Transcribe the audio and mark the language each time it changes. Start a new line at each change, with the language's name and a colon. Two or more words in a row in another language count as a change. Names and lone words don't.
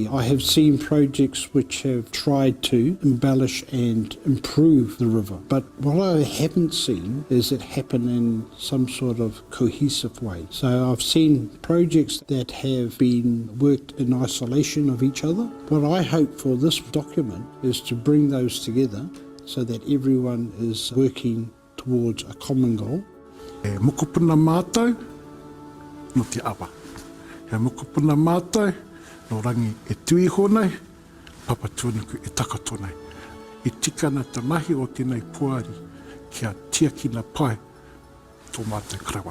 English: I have seen projects which have tried to embellish and improve the river, but what I haven't seen is it happen in some sort of cohesive way. So I've seen projects that have been worked in isolation of each other. What I hope for this document is to bring those together so that everyone is working towards a common goal.
Māori: E mokopuna mātou no te awa. E mokopuna mātou no rangi e tui honai, papa tuanuku e takato nei. I tikana te mahi o tēnei puari kia tiakina pai tō mātou karawa.